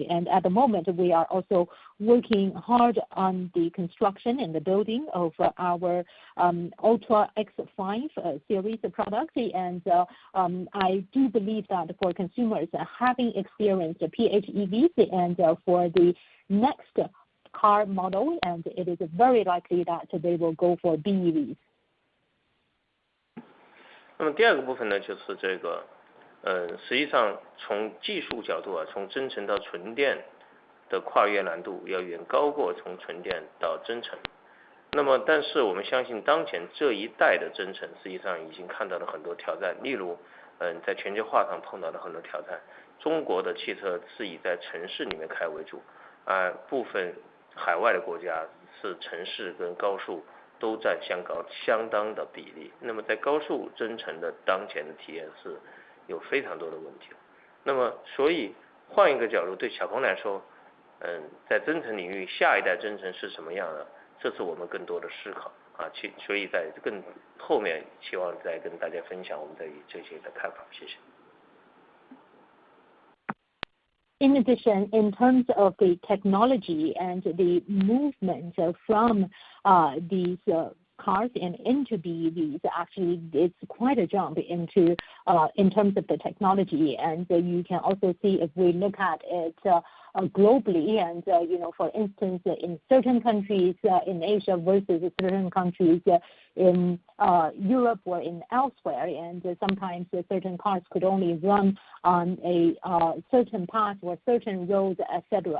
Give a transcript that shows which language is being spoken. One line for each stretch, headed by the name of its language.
English: And at the moment, we are also working hard on the construction and the building of our Ultra X5 series of products. And I do believe that for consumers having experienced PHEVs and for the next car model, and it is very likely that they will go for BEVs.
Chinese: 那么第2个部分呢，就是这个实际上从技术角度啊，从增程到纯电的跨越难度要远高过从纯电到增程。那么但是我们相信当前这一代的增程实际上已经看到了很多挑战，例如在全球化上碰到了很多挑战。中国的汽车是以在城市里面开为主，部分海外的国家是城市跟高速都占相当的比例。那么在高速增程的当前的体验是有非常多的问题。那么所以换一个角度，对小鹏来说，在增程领域下一代增程是什么样的，这是我们更多的思考啊。所以在更后面希望再跟大家分享我们对于这些的看法。谢谢。
English: In addition, in terms of the technology and the movement from these cars and into BEVs, actually it's quite a jump into in terms of the technology. And you can also see if we look at it globally, and for instance, in certain countries in Asia versus certain countries in Europe or in elsewhere, and sometimes certain cars could only run on a certain path or certain roads, etc.